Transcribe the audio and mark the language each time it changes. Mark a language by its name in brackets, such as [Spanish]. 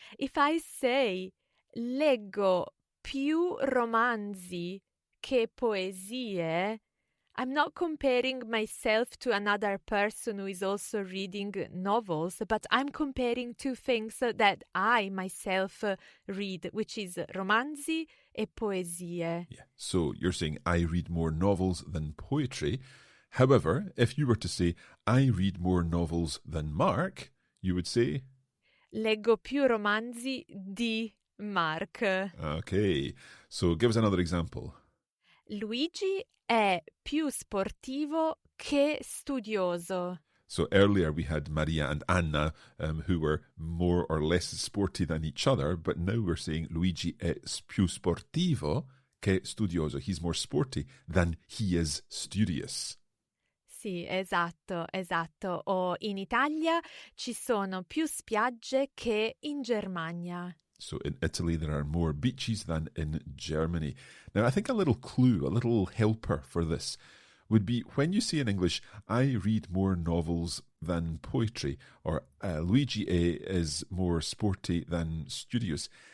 [English] If I say, [Italian] leggo più romanzi che poesie, [English] I'm not comparing myself to another person who is also reading novels, but I'm comparing two things that I myself read, which is [Italian] romanzi e poesie. [English] Yeah. So you're saying I read more novels than poetry. However, if you were to say I read more novels than Mark, you would say [Italian] leggo più romanzi di Mark. [English] Okay. So give us another example. [Italian] Luigi è più sportivo che studioso. [English] So earlier we had Maria and Anna who were more or less sporty than each other, but now we're saying [Italian] Luigi è più sportivo che studioso. [English] He's more sporty than he is studious. [Italian] Sì, esatto. O in Italia ci sono più spiagge che in Germania. [English] So in Italy, there are more beaches than in Germany. Now, I think a little clue, a little helper for this would be when you say in English, I read more novels than poetry, or Luigi is more sporty than studious.